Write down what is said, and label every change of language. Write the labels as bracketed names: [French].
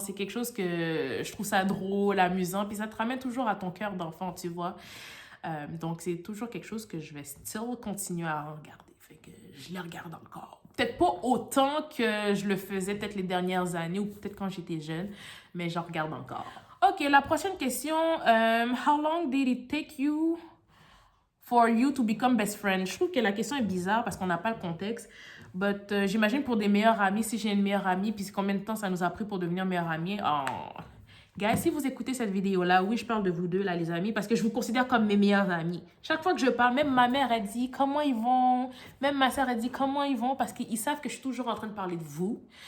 [French] C'est quelque chose que je trouve ça drôle, amusant, puis ça te ramène toujours à ton cœur d'enfant, tu vois. Donc, c'est toujours quelque chose que je vais still continuer à regarder. Fait que je les regarde encore. Peut-être pas autant que je le faisais peut-être les dernières années ou peut-être quand j'étais jeune, mais j'en regarde encore. OK, la prochaine question. [English] How long did it take you for you to become best friend? [French] Je trouve que la question est bizarre parce qu'on n'a pas le contexte. But j'imagine pour des meilleurs amis, si j'ai une meilleure amie, puis combien de temps ça nous a pris pour devenir meilleurs amis? Oh. Guys, si vous écoutez cette vidéo-là, oui, je parle de vous deux, là, les amis, parce que je vous considère comme mes meilleurs amis. Chaque fois que je parle, même ma mère, elle dit comment ils vont. Même ma soeur, elle dit comment ils vont, parce qu'ils savent que je suis toujours en train de parler de vous.